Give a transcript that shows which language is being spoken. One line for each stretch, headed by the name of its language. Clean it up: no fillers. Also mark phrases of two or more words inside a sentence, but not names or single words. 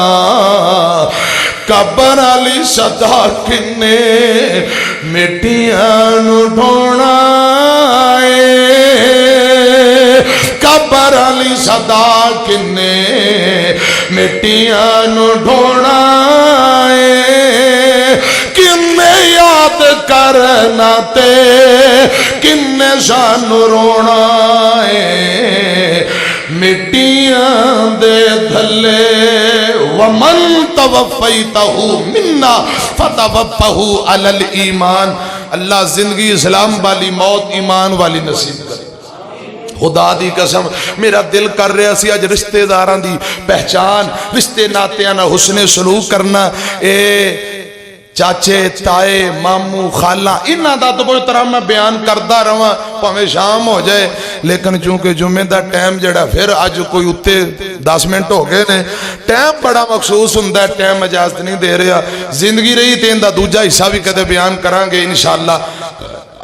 Punjabi: کبر آلی صدا کنّے مٹیاں نوں ڈھونا ہے، کبر آلی صدا کنّے مٹیاں نوں ڈھونا ہے. کنّے یاد کرنا تے کنّے سانو رونا ہے. مٹیاں دے تھلّے
Arabic: ومن توفيته منا فتوفه على الإيمان.
Punjabi: اللہ زندگی اسلام والی، موت ایمان والی نصیب کرے. خدا دی قسم میرا دل کر رہا سی اج رشتہ داراں دی پہچان، رشتے ناتیاں نال حسن سلوک کرنا. اے چاچے تائے ماموں خالہ انہاں دا تو بہت طرح میں بیان کرتا رہا، بھاویں شام ہو جائے، لیکن چونکہ جمعے کا ٹائم جیہڑا پھر اج کوئی اُتے 10 منٹ ہو گئے نے، ٹائم بڑا مخصوص ہندا، ٹائم اجازت نہیں دے رہا. زندگی رہی تو انکا دوجا حصہ بھی کدے بیان کراں گے ان شاء اللہ.